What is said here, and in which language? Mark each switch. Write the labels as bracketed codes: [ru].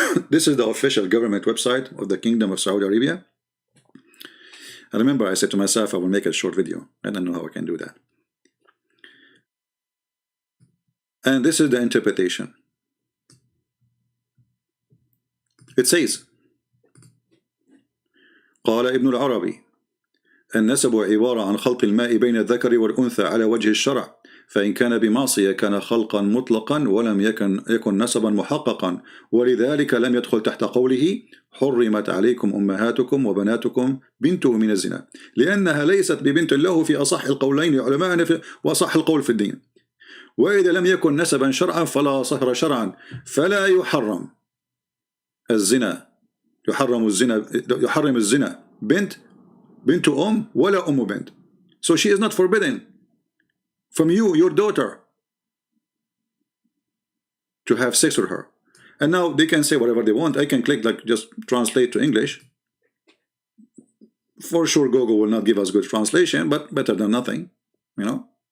[en] This is the official government website of the Kingdom of Saudi Arabia. I remember I said to myself I will make a short video. I don't know how I can do that. And this is the interpretation. It says, [ar] قال ابن العربي النسب عبارة عن خلق الماء بين الذكر والأنثى على وجه الشرع، فإن كان بمعصية كان خلقا مطلقا ولم يكن نسبا محققا، ولذلك لم يدخل تحت قوله حرمت عليكم أمهاتكم وبناتكم بنته من الزنا، لأنها ليست ببنت له في أصح القولين لعلمائنا وأصح القول في الدين. وإذا لم يكن نسبا شرعا فلا صهر شرعا، فلا يحرم الزنا، يحرم الزنا بنت ولا بنت. [en] So she is not forbidden from you, your daughter, to have sex with her. And now they can say whatever they want. I can click like just translate to English. For sure Google will not give us good translation, but better than nothing, you know.